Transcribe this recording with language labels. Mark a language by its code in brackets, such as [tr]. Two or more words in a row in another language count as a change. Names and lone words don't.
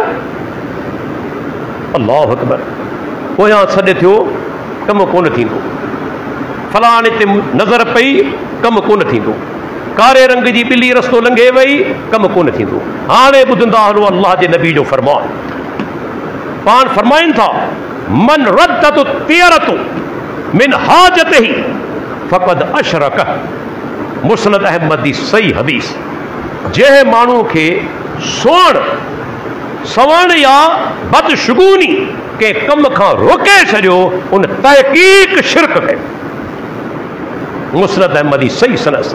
[ar] الله أكبر. [sd] पोयां सॾु थियो, कमु कोन थींदो, फलाणे ते नज़र पई, कमु कोन थींदो, कारे रंग जी ॿिली रस्तो लंघे वई, कमु कोन थींदो। हाणे ॿुधंदा हलो अल्लाह जे नबी जो फरमान। पाण फरमाइनि था, [ar] من ردته الطيرة من حاجته فقد أشرك. [sd] मुस्नद अहमद जी सही हदीस। जंहिं माण्हू खे सवण या बदशगुनी के कम खां रोके छॾियो, उन तहक़ीक़ शिरक कयो। मुस्नद अहमद जी सही सनद।